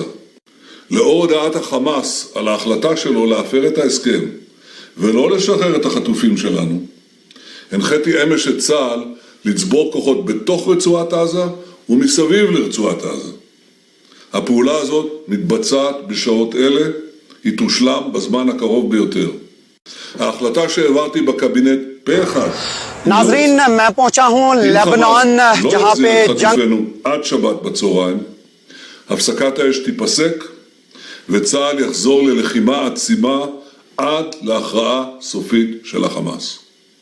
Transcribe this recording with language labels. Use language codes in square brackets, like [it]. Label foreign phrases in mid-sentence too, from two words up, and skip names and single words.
[he] לאור הודעת החמאס על ההחלטה שלו להפר את ההסכם ולא לשחרר את החטופים שלנו, הנחיתי אמש את צה"ל לצבור כוחות בתוך רצועת עזה ומסביב לרצועת עזה. הפעולה הזאת מתבצעת בשעות אלה, היא תושלם בזמן הקרוב ביותר. ההחלטה שהעברתי בקבינט פה אחד, [hi] नाज़रीन मैं पहुंचा हूं लेबनान जहां पे जंग [he] עד שבת בצהריים, הפסקת האש תיפסק וצה"ל יחזור ללחימה עצימה עד להכרעה סופית של החמאס.